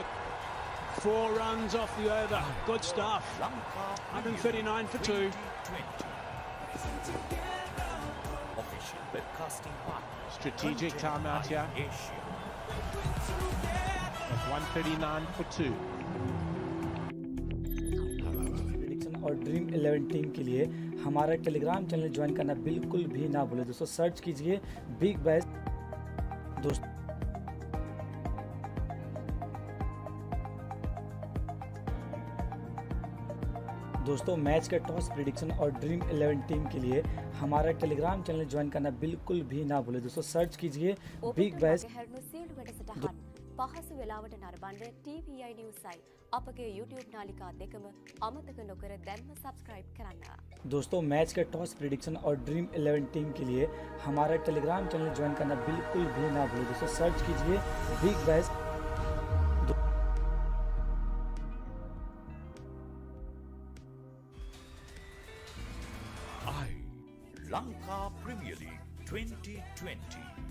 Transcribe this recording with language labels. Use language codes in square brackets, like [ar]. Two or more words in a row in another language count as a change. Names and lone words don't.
[en] 4 runs off the over. Good stuff. 139 for 2. Official webcasting partner. Strategic timeout here. At 139 for 2. [hi] प्रेडिक्शन और ड्रीम 11 टीम के लिए हमारा [en] Telegram channel join [hi] करना बिल्कुल भी ना भूलें दोस्तों। सर्च कीजिए बिग बैश। दोस्तों मैच का [en] toss prediction [hi] और ड्रीम 11 टीम के लिए हमारा [en] Telegram channel join [hi] करना बिल्कुल भी ना भूलें दोस्तों। सर्च कीजिए बिग बैश। [si] පහසු වෙලාවට නරඹන්න TVI Newsයි අපගේ YouTube නාලිකා දෙකම අමතක නොකර දැන්ම subscribe කරන්න. [hi] दोस्तों मैच का [en] toss prediction [hi] और ड्रीम 11 टीम के लिए हमारा [en] Telegram channel join [hi] करना बिल्कुल भी ना भूलें दोस्तों। सर्च कीजिए बिग बैश। [en] Lanka Premier League 2020.